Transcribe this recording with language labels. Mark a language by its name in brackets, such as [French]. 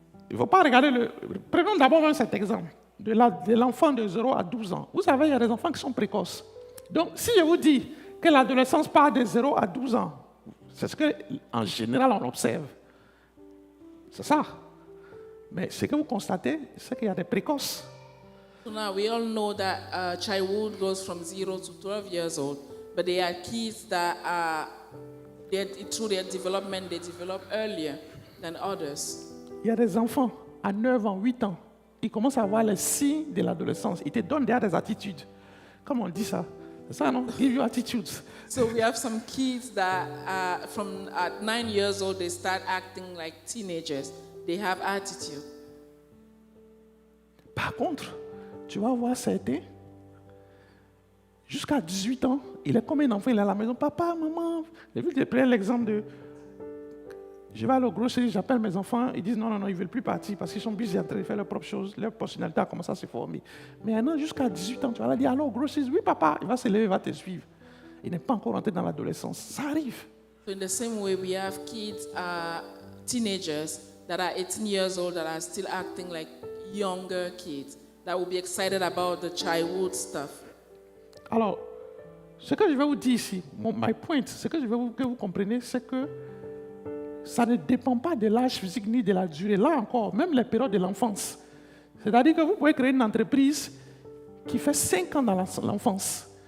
[French] Il ne faut pas regarder le... Prenons d'abord même cet exemple de l'enfant de 0 à 12 ans. Vous savez, il y a des enfants qui sont précoces. Donc, si je vous dis que l'adolescence part de 0 à 12 ans, c'est ce qu'en général on observe. C'est ça. Mais ce que vous constatez, c'est qu'il y a des précoces. [English] So now we all know that childhood goes from 0 to 12 years old, but there are kids that through their development, they develop earlier than others. [French] Il y a des enfants à 9 ans, 8 ans, ils commencent à avoir les signes de l'adolescence. Ils te donnent déjà des attitudes. Comment on dit ça? C'est ça, non? [English] Give you attitudes. So we have some kids that from at 9 years old, they start acting like teenagers. They have attitude. [French] Par contre, tu vas voir certains, jusqu'à 18 ans, il est comme un enfant, il est à la maison. Papa, maman, j'ai vu que je prends l'exemple de... Je vais aller au grocery, j'appelle mes enfants, ils disent non, ils ne veulent plus partir parce qu'ils sont busy en train de faire leurs propres choses, leur personnalité a commencé à se former. Mais maintenant, jusqu'à 18 ans, tu vas leur dire, allô, au grocery, oui papa, il va se lever, il va te suivre. Il n'est pas encore rentré dans l'adolescence. Ça arrive. [English] So in the same way, we have kids, teenagers that are 18 years old that are still acting like younger kids, that will be excited about the childhood stuff. [French] Alors, ce que je vais vous dire ici, [English] my point, [French] ce que je veux que vous compreniez, c'est que ça ne dépend pas de l'âge physique ni de la durée. Là encore, même les périodes de l'enfance. C'est-à-dire que vous pouvez créer une entreprise qui fait 5 ans dans l'enfance.